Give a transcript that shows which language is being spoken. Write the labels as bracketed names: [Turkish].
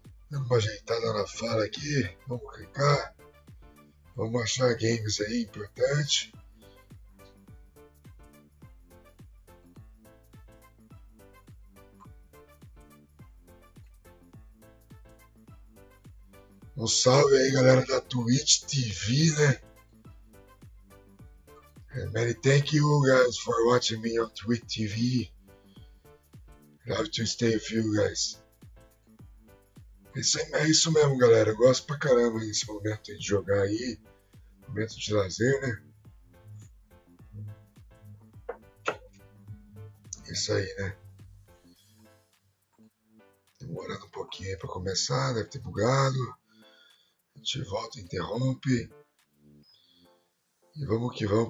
[Portuguese] Dando uma ajeitada na fala aqui, vamos clicar, vamos achar games aí importante. Um salve aí, galera da Twitch TV, né? [English] Many thank you guys for watching me on Twitch TV. Love to stay with you guys. [Portuguese] É isso mesmo, galera. Eu gosto pra caramba desse momento de jogar aí. Momento de lazer, né? Isso aí, né? Demorando um pouquinho aí pra começar, deve ter bugado. A gente volta e interrompe. E vamos que vamos.